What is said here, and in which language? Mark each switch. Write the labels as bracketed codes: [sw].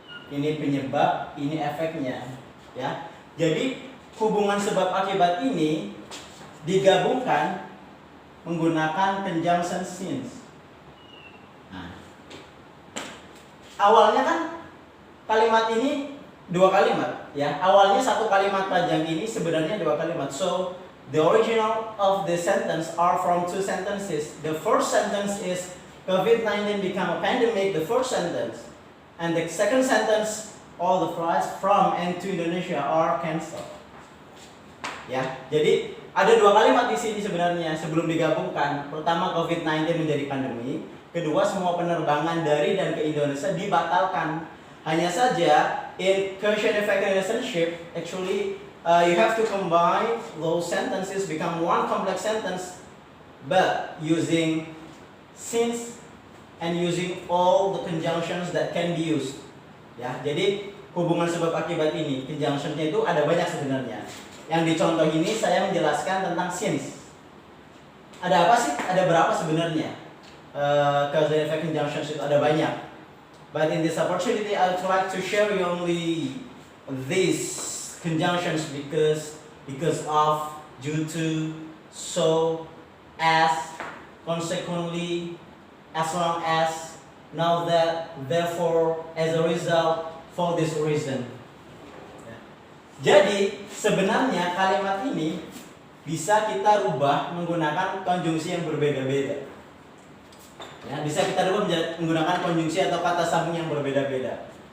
[id] Ini penyebab, ini efeknya, ya. Jadi hubungan sebab akibat ini digabungkan menggunakan conjunction since. Nah, awalnya kan kalimat ini dua kalimat, ya. Awalnya satu kalimat panjang ini sebenarnya dua kalimat. [en] So the original of the sentence are from two sentences. The first sentence is COVID-19 become a pandemic, the first sentence. And the second sentence, all the flights from and to Indonesia are cancelled. [id] Ya, jadi ada dua kalimat di sini sebenarnya sebelum digabungkan. Pertama, COVID-19 menjadi pandemi. Kedua, semua penerbangan dari dan ke Indonesia dibatalkan. Hanya saja, [en] in cause and effect relationship, actually you have to combine those sentences become one complex sentence, but using since and using all the conjunctions that can be used. [id] Ya, jadi hubungan sebab akibat ini, conjunctionnya itu ada banyak sebenarnya. Yang di contoh ini saya menjelaskan tentang since. Ada apa sih? Ada berapa sebenarnya? [en] Cause and effect conjunctions [id] itu ada banyak. [en] But in this opportunity, I would like to share you only these conjunctions because of, due to, so, as, consequently, as long as, now that, therefore, as a result, for this reason. [id] Jadi sebenarnya kalimat ini bisa kita rubah menggunakan konjungsi yang berbeda-beda. Ya, bisa kita rubah menggunakan konjungsi atau kata sambung yang berbeda-beda.